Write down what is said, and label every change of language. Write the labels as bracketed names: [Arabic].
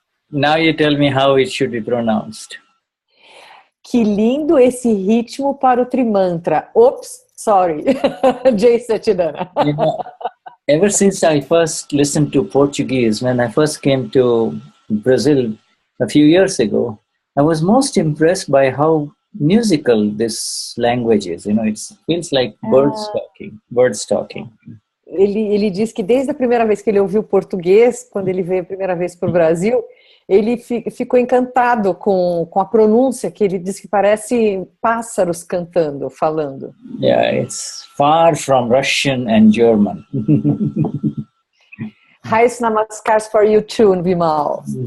[English] Now you tell me how it should be pronounced. [Portuguese] Que lindo esse ritmo para o Trimantra. [English] Oops, sorry. Jai Satchidananda. You know, ever since I first listened to Portuguese, when I first came to Brazil a few years ago, I was most impressed by how musical this language is. You know, it feels like birds talking. [Portuguese] Ele diz que desde a primeira vez que ele ouviu português, quando ele veio a primeira vez para o Brasil, ele ficou encantado com a pronúncia, que ele diz que parece pássaros cantando, falando. [English] Yeah, it's far from Russian and German. Highest namaskars for you too, Vimal.